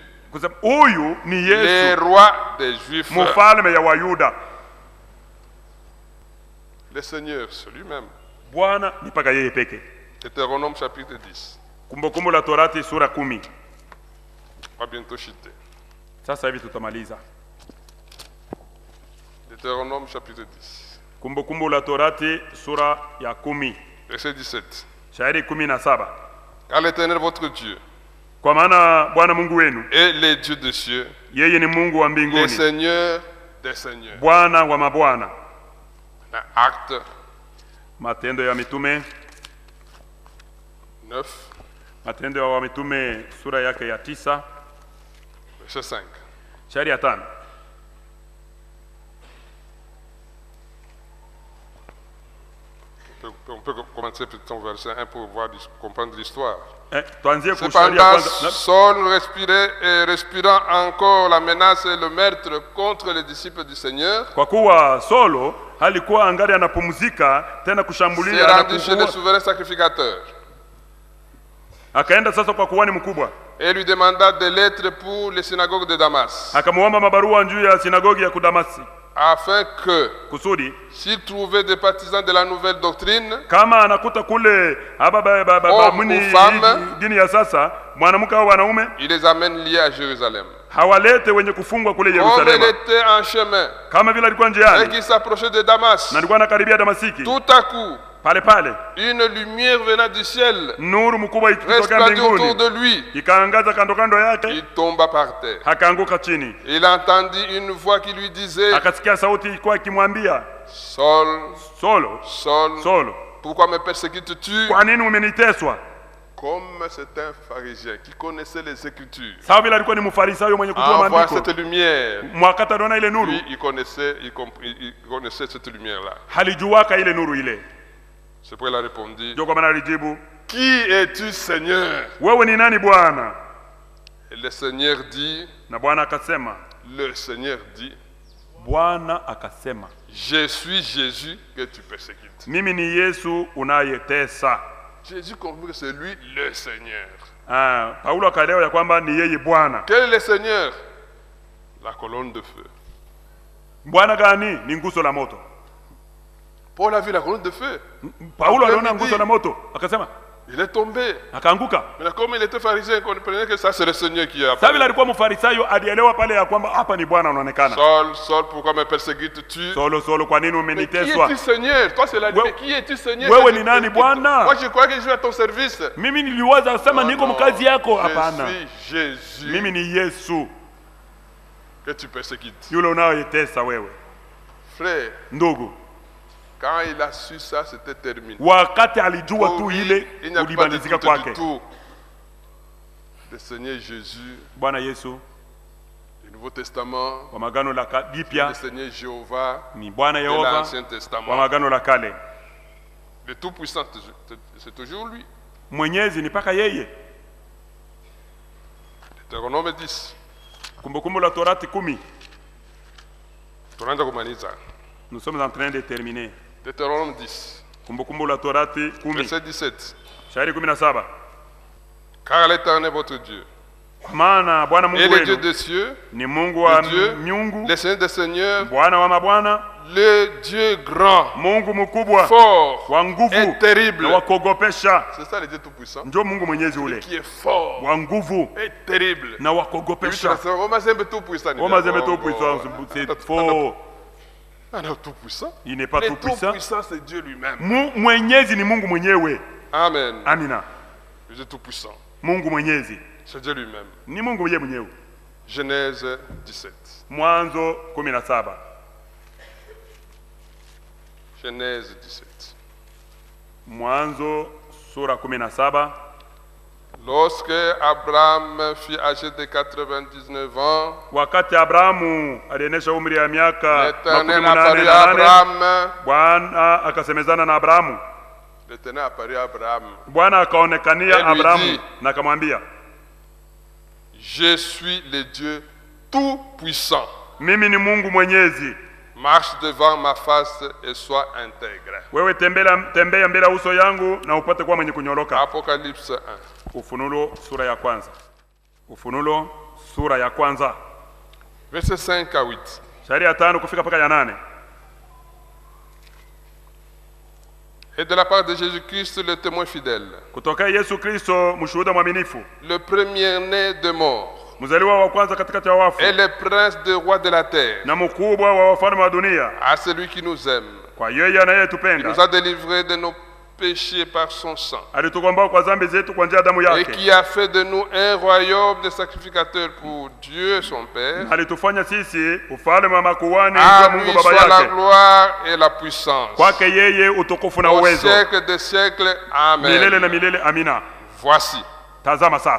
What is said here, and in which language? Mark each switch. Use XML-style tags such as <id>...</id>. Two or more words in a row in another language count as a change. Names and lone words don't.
<sw>Kwa sababu huyu ni</sw> <fr>le</fr> <sw>Yesu,</sw> <fr>roi des Juifs.</fr> <sw>mfalme ya Wayuda.</sw> <fr>Le Seigneur, c'est lui-même.</fr> <sw>Bwana ni paka yeye peke.</sw> <fr>Deutéronome chapitre 10.</fr> <sw>Kumbukumbu la Torati sura 10.</sw> <fr>On va bientôt chuter.</fr> <sw>Sasa hivi tutamaliza.</sw> <fr>Deutéronome chapitre 10.</fr> <sw>Kumbukumbu la Torati sura ya 10.</sw> <fr>Verset 17.</fr> <sw>Shairi 17.</sw> <fr>Car l'Éternel votre Dieu</fr> <sw>Kwa maana Bwana Mungu wenu</sw> <fr>est le Dieu des cieux,</fr> <sw>yeye ni Mungu wa</sw> <fr>le</fr> <sw>mbinguni,</sw> <fr>Seigneur des seigneurs.</fr> <sw>Bwana wa mabwana.</sw> <fr>Acte</fr> <sw>Matendo ya Mitume, 9, Matendo ya Mitume sura yake ya 9,</sw> <fr>verset 5.</fr> <sw>shairi ya 5.</sw> <fr>On peut commencer peut-être au verset 1 pour comprendre l'histoire.</fr> <sw>Tuanzie kushairi ya</sw> <fr>Cependant,</fr> <sw>kwanza.</sw> <fr>Saul respirait et respirant encore la menace et le meurtre contre les disciples du Seigneur,</fr> <sw>Kwa kuwa Solo alikuwa angali anapumzika tena</sw> <fr>s'est</fr> <sw>kushambulia na</sw> <fr>rendu chez le</fr> <sw>kuua.</sw> <fr>souverain sacrificateur</fr> <sw>Akaenda sasa kwa kuhani mkubwa,</sw> <fr>et lui demanda des lettres pour les synagogues de Damas,</fr> <sw>akamuomba mabarua juu ya sinagogi ya Kudamasi.</sw> <fr>afin que,</fr> <sw>kusudi</sw> <fr>s'il trouvait des partisans de la nouvelle doctrine,</fr> <sw>kama anakuta kule muni dini ya sasa mwanamke au wanaume,</sw> <fr>il les amène liés à Jérusalem.</fr> <sw>hawalete wenye kufungwa kule</sw> <fr>Comme</fr> <sw>Yerusalemu.</sw> <fr>il était en chemin</fr> <sw>Kama vile alikuwa</sw> <fr>et</fr> <sw>njiani</sw> <fr>qu'il s'approchait de Damas,</fr> <sw>na alikuwa anakaribia Damasiki,</sw> <fr>tout à coup,</fr> <sw>pale pale</sw> <fr>une lumière venant du ciel</fr> <sw>nuru mkubwa ikitokea</sw> <fr>resplendit autour</fr> <sw>mbinguni</sw> <fr>de lui.</fr> <sw>ikaangaza kando kando yake,</sw> <fr>Il tomba par terre.</fr> <sw>akaanguka chini.</sw> <fr>Il entendit une voix qui lui disait,</fr> <sw>Akasikia sauti ilikuwa ikimwambia,</sw> <fr>Saul,</fr> <sw>Solo,</sw> <fr>Saul,</fr> <sw>Solo,</sw> <fr>pourquoi me persécutes-tu?</fr> <sw>kwa nini umeniteswa?</sw> <fr>Comme c'est un pharisien qui connaissait les Écritures,</fr> <sw>Sawa vile alikuwa ni mfarisayo mwenye kujua</sw> <fr>envoie</fr> <sw>maandiko,</sw> <fr>cette lumière.</fr> <sw>mwakati aliona ile nuru,</sw> <fr>Lui, il connaissait cette lumière-là.</fr> <sw>halijuwaka ile nuru ile.</sw> <fr>C'est pourquoi il a répondu,</fr> <sw>Ndio kwa maana alijibu,</sw> <fr>qui es-tu, Seigneur?</fr> <sw>wewe ni nani Bwana?</sw> <fr>Et le Seigneur dit,</fr> <sw>Na Bwana akasema,</sw> <fr>le Seigneur dit,</fr> <sw>Bwana akasema,</sw> <fr>je suis Jésus que tu persécutes.</fr> <sw>mimi ni Yesu unayetesa.</sw> <fr>Jésus comprit que c'est lui le Seigneur.</fr> <sw>Paulo akaelewa ya kwamba ni yeye Bwana.</sw> <fr>Quel est le Seigneur? La colonne de feu.</fr> <sw>Bwana gani? Ni nguzo la moto.</sw> <fr>Paul a vu la colonne de feu.</fr> <sw>Paulo aliona nguzo la moto akasema,</sw> <fr>Il est tombé.</fr> <sw>akaanguka.</sw> <fr>Mais comme il était pharisien, il comprenait que ça c'est le Seigneur qui a</fr> <sw>Sasa vile</sw> <fr>appelé.</fr> <sw>alikuwa mfarisayo, alielewa pale ya kwamba hapa ni Bwana anaonekana.</sw> <fr>Saul, Saul, pourquoi me persécutes-tu?</fr> <sw>Solo, Solo, kwa nini</sw> <fr>Mais qui</fr> <sw>umeniteswa?</sw> <fr>es-tu, Seigneur? Toi c'est la</fr> <sw>Wewe-</sw> <fr>mais qui es-tu, Seigneur?</fr> <sw>wewe</sw> <fr>que</fr> <sw>ni</sw> <fr>tu</fr> <sw>nani,</sw> <fr>persécutes?</fr> <sw>Bwana?</sw> <fr>Moi je crois que je suis à ton service.</fr> <sw>Mimi niliwaza sema niko</sw> <fr>Non,</fr> <sw>mkazi yako. Hapana,</sw> <fr>je suis Jésus</fr> <sw>mimi ni Yesu</sw> <fr>que tu persécutes.</fr> <sw>yule unayetesa wewe.</sw> <fr>Frère,</fr> <sw>Ndugu,</sw> <fr>quand il a su ça, c'était terminé.</fr> <sw>wakati alijua</sw> <fr>Pour</fr> <sw>tu</sw> <fr>lui,</fr> <sw>ile,</sw> <fr>il n'y a pas de</fr> <sw>ulimalizika</sw> <fr>doute du</fr> <sw>kwake.</sw> <fr>tout. Le Seigneur Jésus,</fr> <sw>Bwana Yesu</sw> <fr>du Nouveau Testament,</fr> <sw>wa magano la</sw> <fr>le</fr> <sw>jipya</sw> <fr>Seigneur Jéhovah,</fr> <sw>ni Bwana</sw> <fr>de</fr> <sw>Yehova</sw> <fr>l'Ancien</fr> <sw>wa</sw> <fr>Testament.</fr> <sw>magano la kale.</sw> <fr>Le Tout-Puissant, c'est toujours lui.</fr> <sw>Mwenyezi ni paka yeye.</sw> <fr>Deutéronome 10.</fr> <sw>Kumbukumbu la Torati 10. Tunaanza kumaliza.</sw> <fr>Nous sommes en train de terminer. Deutéronome 10.</fr> <sw>Kumbukumbu la Torati 10.</sw> <fr>Verset 17.</fr> <sw>Shairi 17.</sw> <fr>Car l'Éternel est votre Dieu.</fr> <sw>Kwa maana Bwana</sw> <fr>Et</fr> <sw>Mungu</sw> <fr>le Dieu</fr> <sw>wenu</sw> <fr>des cieux,</fr> <sw>ni Mungu wa</sw> <fr>le Dieu,</fr> <sw>miungu,</sw> <fr>le Seigneur des seigneurs,</fr> <sw>Bwana wa mabwana,</sw> <fr>le Dieu grand,</fr> <sw>Mungu mkubwa</sw> <fr>fort</fr> <sw>wa nguvu</sw> <fr>et terrible.</fr> <sw>na wa kuogopesha.</sw> <fr>C'est ça le Dieu Tout-Puissant.</fr> <sw>Ndio Mungu mwenyezi ule</sw> <fr>Qui est fort</fr> <sw>wa nguvu</sw> <fr>et terrible.</fr> <sw>na wa</sw> <fr>Lui,</fr> <sw>kuogopesha.</sw> <fr>on m'a dit Tout-Puissant.</fr> <sw>Oma zeme</sw> <fr>tout puissant, c'est faux. Ah non, Tout-Puissant. Il n'est pas Le tout puissant. Tout-Puissant, c'est Dieu lui-même.</fr> <sw>Mwenyezi ni Mungu mwenyewe.</sw> <fr>Amen.</fr> <sw>Amina.</sw> <fr>Le Dieu Tout-Puissant,</fr> <sw>Mungu mwenyezi</sw> <fr>c'est Dieu lui-même.</fr> <sw>ni Mungu yeye mwenyewe.</sw> <fr>Genèse 17.</fr> <sw>Mwanzo 17.</sw> <fr>Genèse 17.</fr> <sw>Mwanzo sura 17.</sw> <fr>Lorsque Abraham fut âgé de 99 ans,</fr> <sw>Wakati Abrahamu alienesha umri ya miaka</sw> <fr>l'Éternel</fr> <sw>88,</sw> <fr>apparut à Abraham.</fr> <sw>Bwana akasemezana na Abrahamu.</sw> <fr>L'Éternel apparut à Abraham.</fr> <sw>Bwana akaonekania</sw> <fr>Et lui</fr> <sw>Abrahamu</sw> <fr>dit,</fr> <sw>na akamwambia,</sw> <fr>Je suis le Dieu Tout-Puissant.</fr> <sw>mimi ni Mungu mwenyezi,</sw> <fr>Marche devant ma face et sois intègre.</fr> <sw>wewe tembea mbele ya uso yangu na upate kuwa mwenye kunyoroka.</sw> <fr>Apocalypse 1.</fr> <sw>Ufunulo sura ya kwanza. Ufunulo sura ya kwanza.</sw> <fr>Verset 5 à 8.</fr> <sw>Shairi ya 5 kufika mpaka ya 8.</sw> <fr>Et de la part de Jésus-Christ, le témoin fidèle,</fr> <sw>Kutoka Yesu Kristo mshuhuda mwaminifu,</sw> <fr>le premier-né de mort,</fr> <sw>mzaliwa wa kwanza katikati ya wafu</sw> <fr>et le prince des rois de la terre,</fr> <sw>na mkubwa wa wafalme wa dunia,</sw> <fr>à celui qui nous aime,</fr> <sw>kwa yeye</sw> <fr>qui nous</fr> <sw>anayetupenda,</sw> <fr>a délivrés de nos péchés par son sang,</fr> <sw>alitukomboa kwa dhambi zetu kwa njia ya damu</sw> <fr>et</fr> <sw>yake,</sw> <fr>qui a fait de nous un royaume de sacrificateurs pour Dieu son Père.</fr> <sw>alitufanya sisi ufalme wa makuhani</sw> <fr>À</fr> <sw>kwa</sw> <fr>lui</fr> <sw>Mungu baba</sw> <fr>soit la</fr> <sw>yake.</sw> <fr>gloire et la puissance,</fr> <sw>Kwake yeye utukufu na</sw> <fr>au</fr> <sw>uwezo</sw> <fr>siècle des siècles.</fr> <sw>milele na</sw> <fr>Amen.</fr> <sw>milele. Amina.</sw> <fr>Voici,</fr> <sw>Tazama sasa,</sw>